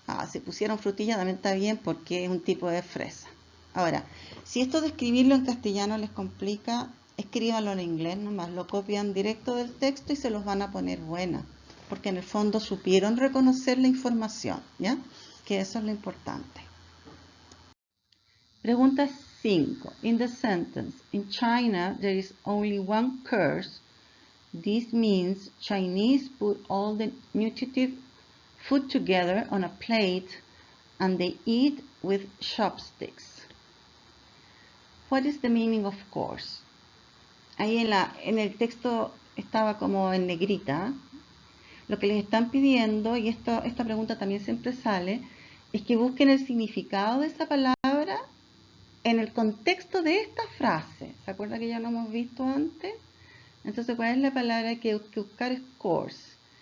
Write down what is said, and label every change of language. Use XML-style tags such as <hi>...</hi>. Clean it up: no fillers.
<es>Si pusieron frutilla también está bien porque es un tipo de fresa. Ahora, si esto de escribirlo en castellano les complica, escríbanlo en inglés nomás, lo copian directo del texto y se los van a poner buena, porque en el fondo supieron reconocer la información, ¿ya? Que eso es lo importante. Pregunta 5.</es> <en>In the sentence, in China there is only one curse, This means Chinese put all the nutritive food together on a plate and they eat with chopsticks. What is the meaning of course?</en> <es>Ahí en el texto estaba como en negrita. Lo que les están pidiendo, y esta pregunta también siempre sale, es que busquen el significado de esa palabra en el contexto de esta frase. ¿Se acuerdan que ya lo hemos visto antes? Entonces, ¿cuál es la palabra que buscar? Es course.</es>